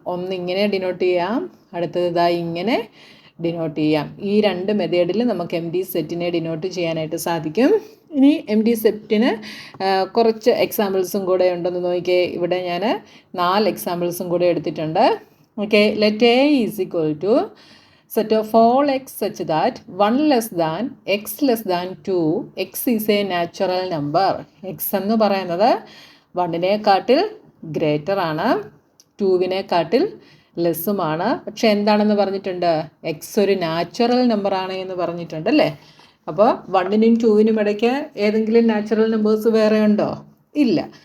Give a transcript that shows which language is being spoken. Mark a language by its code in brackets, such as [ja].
[ml] ഒന്ന് ഇങ്ങനെ ഡിനോട്ട് ചെയ്യാം, അടുത്തത് ഇങ്ങനെ ഡിനോട്ട് ചെയ്യാം. ഈ 2 മെത്തേഡിൽ നമുക്ക് എം ടി സെറ്റിനെ ഡിനോട്ട് ചെയ്യാനായിട്ട് സാധിക്കും. ഇനി എം ടി സെറ്റിന് കുറച്ച് എക്സാമ്പിൾസും കൂടെ ഉണ്ടെന്ന് നോക്കിയേ. ഇവിടെ ഞാൻ 4 എക്സാമ്പിൾസും കൂടെ എടുത്തിട്ടുണ്ട്. [en] Okay, let A is equal to set of all x such that 1 less than x less than 2, x is a natural number. [ml] x എന്ന് പറയുന്നത് 1-നേക്കാട്ടിൽ ഗ്രേറ്റർ ആണ്, 2-നേക്കാട്ടിൽ ലെസ്സുമാണ്. പക്ഷെ എന്താണെന്ന് പറഞ്ഞിട്ടുണ്ട്? എക്സ് ഒരു നാച്ചുറൽ നമ്പർ ആണ് എന്ന് പറഞ്ഞിട്ടുണ്ട് അല്ലേ. അപ്പോൾ 1-നും 2-നും ഇടയ്ക്ക് ഏതെങ്കിലും നാച്ചുറൽ നമ്പേഴ്സ് വേറെ ഉണ്ടോ? ഇല്ല.